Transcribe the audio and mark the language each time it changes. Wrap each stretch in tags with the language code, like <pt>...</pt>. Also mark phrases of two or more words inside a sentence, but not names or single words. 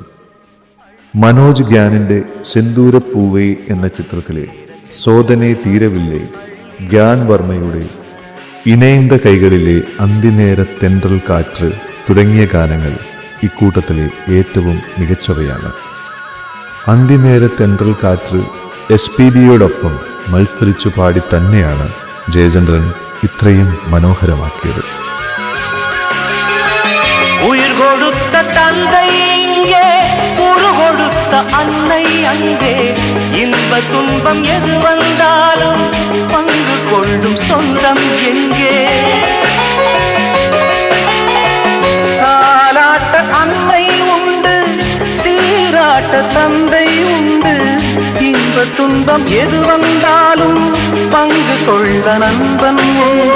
<ml>മനോജ് ഗ്യാനിൻ്റെ സെന്തൂരപ്പൂവൈ എന്ന ചിത്രത്തിലെ സോദനെ തീരവില്ലേ, ഗ്യാൻ വർമ്മയുടെ ഇണൈന്ത കൈകളിലെ അന്തിനേര തെன்றൽ കാറ്റ് തുടങ്ങിയ ഗാനങ്ങൾ ഇക്കൂട്ടത്തിലെ ഏറ്റവും മികച്ചവയാണ്. അന്തിനേര തെன்றൽ കാറ്റ് SPBയോടൊപ്പം മത്സരിച്ചു പാടി തന്നെയാണ് ജയചന്ദ്രൻ ഇത്രയും മനോഹരമാക്കിയത്.</ml> <ta>உயிர் கொடுத்த தந்தை இங்கே, உரு கொடுத்த அன்னை அங்கே, இன்ப துன்பம் எது வந்தாலும் பங்கு கொள்ளும் சொந்தம் எங்கே. தாலாட்ட அன்னை உண்டு, சீராட்ட தந்தை உண்டு, இன்ப துன்பம் எது வந்தாலும் பங்கு கொள்ள நண்பன் உண்டு.</ta>